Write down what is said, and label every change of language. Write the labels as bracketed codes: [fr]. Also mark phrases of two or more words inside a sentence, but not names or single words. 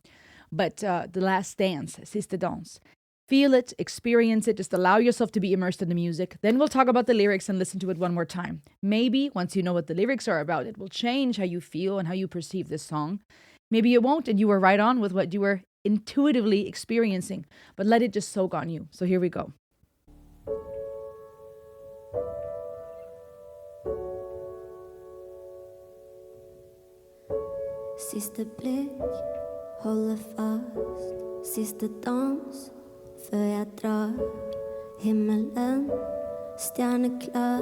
[en] But the last dance, Siste Dans. Feel it, experience it, just allow yourself to be immersed in the music. Then we'll talk about the lyrics and listen to it one more time. Maybe once you know what the lyrics are about, it will change how you feel and how you perceive this song. Maybe it won't, and you were right on with what you were intuitively experiencing. But let it just soak on you. So here we go. [no] Siste blikk, holder fast. Siste dans, før jeg drar. Himmelen, stjerneklar.